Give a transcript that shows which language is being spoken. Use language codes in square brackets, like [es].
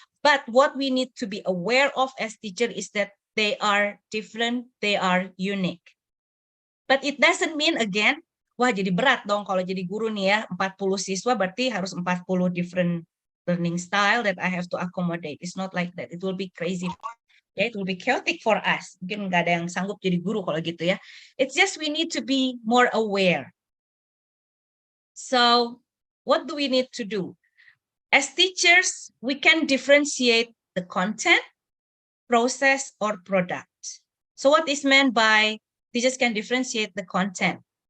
[en] But what we need to be aware of as teacher is that they are different, they are unique. But it doesn't mean again, [id] wah jadi berat dong kalau jadi guru nih ya, 40 siswa berarti harus [en] 40 different learning style that I have to accommodate. It's not like that. It will be crazy. Yeah, it will be chaotic for us. [id] Mungkin nggak ada yang sanggup jadi guru kalau gitu ya. [en] It's just we need to be more aware. So what do we need to do? As teachers, we can differentiate the content, process, or product. So what is meant by teachers can differentiate the content?